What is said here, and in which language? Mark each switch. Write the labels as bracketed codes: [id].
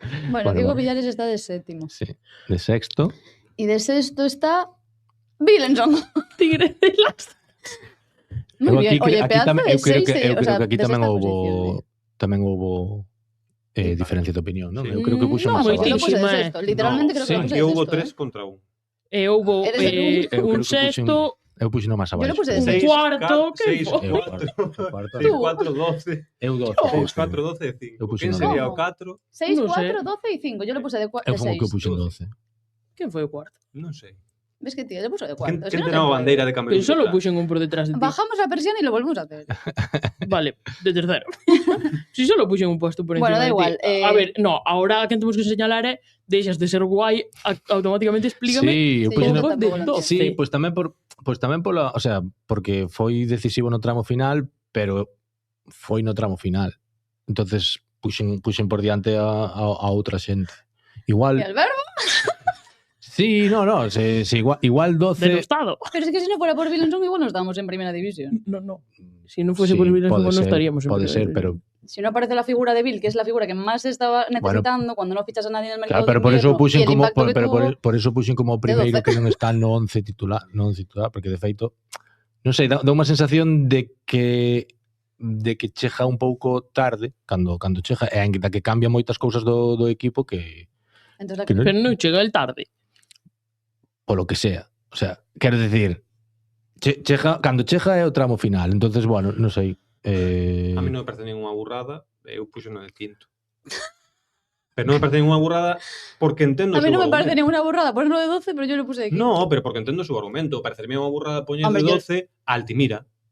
[es] Bueno, Diego Villares está de séptimo. Sí, de sexto. Y de sexto está Vilenson. Tigre de las... Muy bien. Oye, pedazo de 6. [gl] Eu creo que aquí tamén houbo diferencia de opinión, non? Eu creo que puxo máis abaixo. [es] Yo lo puse de sexto. Literalmente creo que lo puse de sexto. [gl] Houbo 3-1. E houbo un sexto... Eu puxo máis abaixo. [es] Yo lo puse de 6. cuarto... 6-4-12. [gl] Eu 12. 6-4-12 e 5. Quen sería o 4? [es] 6, 4, 12 y 5. Yo lo puse de 6. [gl] Eu como que eu puxo 12. Quen foi o cuarto? Non sei. [es] ¿Ves que tío? Yo puse de cuarto. ¿Quién tenía bandeira de Camerún? [gl] Pero solo puxen un por detrás de ti. [es] Bajamos la persiana y lo volvemos a hacer. Vale, de tercero. Si solo puxen un puesto por encima bueno, da igual. A ver, no, ahora que [gl] temos que señalar é deixas de ser guai, [es] automáticamente explícame. [gl] Sí, eu puxen de 12. Sí, pois tamén pola, o sea, porque foi decisivo no tramo final, pero foi no tramo final. Entonces puxen por diante a outra xente. Igual. [es] ¿Y Alberto? Sí, no, igual 12... Denostado. Pero es que si no fuera por Vilenson, igual no estamos en primera división. No. Si no fuese por Vilenson, no estaríamos en primera división. [gl] Pode ser, pero... [es] Si no aparece la figura de Bill, que es la figura que más se estaba necesitando cuando no fichas a nadie en el mercado. [gl] Claro, pero por eso puxen como por eso puxen como o primeiro que non está no 11 titular, porque de feito, non sei, dá unha sensación de que chega un pouco tarde, cando chega, e ainda que cambia moitas cousas do equipo que [es] entonces, [gl] pero non chega el tarde. Polo que sea. O sea, quero decir, cando chega é o tramo final. Entonces, bueno, non sei. [es] A mí non me parece ninguna burrada. [gl] Eu puxo no de quinto. Pero non me parece ninguna burrada porque entendo o seu argumento. [es] A mí non me parece ninguna burrada ponerlo de 12, pero yo lo puse de quinto. [gl] No, pero porque entendo o seu argumento. Parecería unha burrada poñer de 12 a Altimira.